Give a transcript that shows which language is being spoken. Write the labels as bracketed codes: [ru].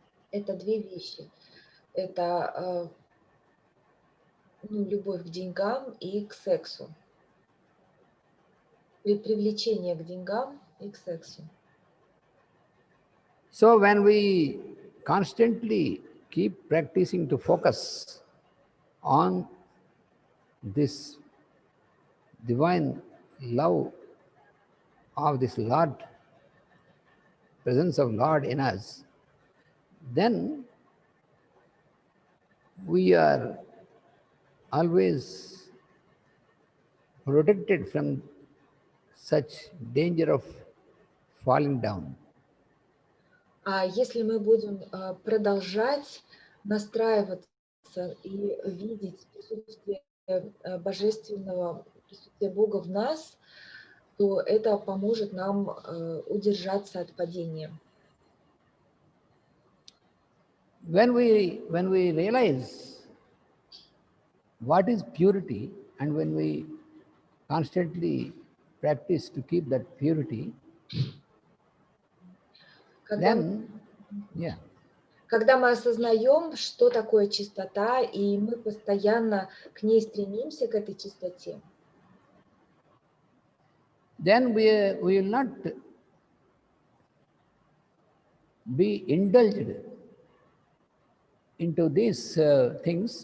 [ru] Это две вещи. Это любовь к деньгам и к сексу. Привлечение к деньгам и к сексу. [en] So when we constantly keep practicing to focus on this divine love of this Lord, presence of Lord in us, then we are always protected from such danger of falling down. [ru] А если мы будем продолжать настраиваться и видеть присутствие божественного присутствия Бога в нас, то это поможет нам удержаться от падения. [en] When we realize what is purity, and when we constantly practice to keep that purity, [ru] Когда, [en] then, yeah, [ru] когда мы осознаем, что такое чистота, и мы постоянно к ней стремимся, к этой чистоте, [en] then we will not be indulged into these things.